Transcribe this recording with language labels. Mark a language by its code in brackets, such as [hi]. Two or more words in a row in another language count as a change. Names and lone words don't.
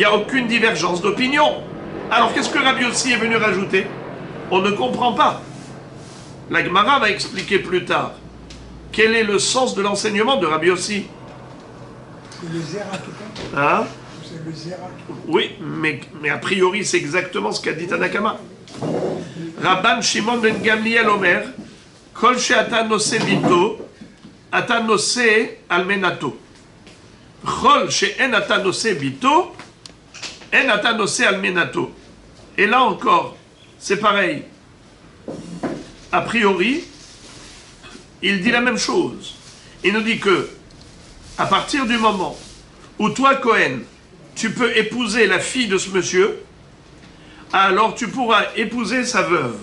[fr] Il n'y a aucune divergence d'opinion. Alors qu'est-ce que Rabbi Yossi est venu rajouter? On ne comprend pas. La Gemara va expliquer plus tard quel est le sens de l'enseignement de Rabbi Yossi. C'est le Zera tout le temps. Hein? C'est le Zera. Oui, mais a priori c'est exactement ce qu'a dit Tanakama. [he] רבן שמעון בן גמליאל אומר כל שאתה נושא בתו אתה נושא אלמנתו. כל שאין אתה נושא בתו, אין אתה נושא אלמנתו. [fr] Et là encore, c'est pareil. A priori, il dit la même chose. Il nous dit que, à partir du moment où toi, Cohen, tu peux épouser la fille de ce monsieur, alors tu pourras épouser sa veuve.